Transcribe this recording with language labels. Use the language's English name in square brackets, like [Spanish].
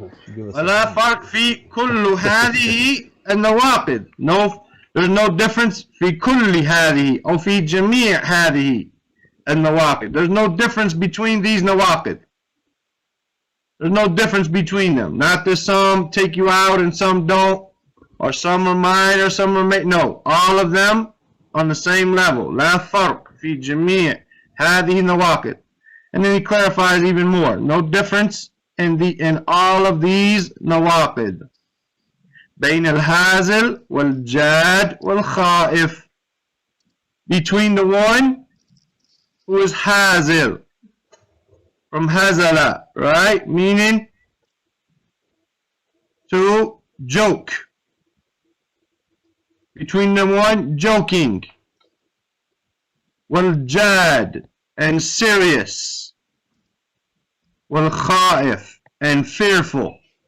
[Arabic] ولا فرق في كل هذه النواقض. [English] No, there's no difference [Arabic] في كل هذه أو في جميع هذه النواقض. [English] There's no difference between these nawaqid. There's no difference between them. Not that some take you out and some don't, or some are mine or some are made. No, all of them on the same level. [Arabic] لا فرق في جميع هذه النواقض. [English] And then he clarifies even more. No difference in all of these nawaqid. [Arabic] بين الهازل والجاد والخائف. [English] Between the one who is hazil, from hazala, right? Meaning to joke. Between the one joking, والجاد, and serious, والخائف, and fearful.